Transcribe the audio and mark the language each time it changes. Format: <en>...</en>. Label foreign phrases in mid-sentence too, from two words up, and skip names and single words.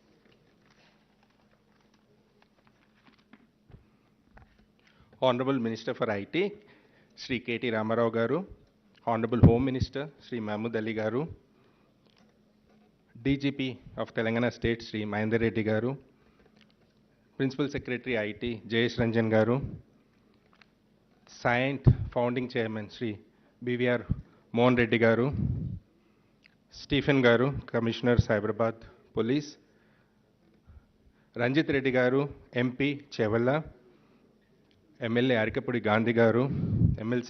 <en>Honorable Minister for IT, Sri KTR Garu, Honorable Home Minister, Sri Mahmood Garu, DGP of Telangana State, Sri Mahendra Reddy Garu, Principal Secretary IT, Jayesh Ranjan Garu, Scient Founding Chairman, Sri BVR Mohan Reddy Garu, Stephen Garu, Commissioner Cyberabad Police, Ranjit Reddy Garu, MP Chevalla, MLA Arikapudi Gandhi Garu, MLC</en>